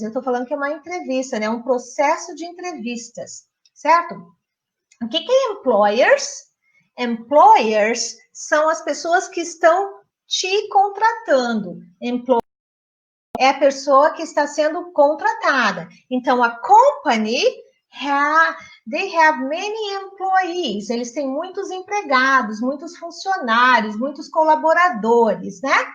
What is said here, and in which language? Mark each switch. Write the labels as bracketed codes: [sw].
[pt] Eu estou falando que é uma entrevista, né? Um processo de entrevistas, certo? O que é employers? Employers são as pessoas que estão te contratando. É a pessoa que está sendo contratada. [en] Então, a company, they have many employees. [pt] Eles têm muitos empregados, muitos funcionários, muitos colaboradores, né?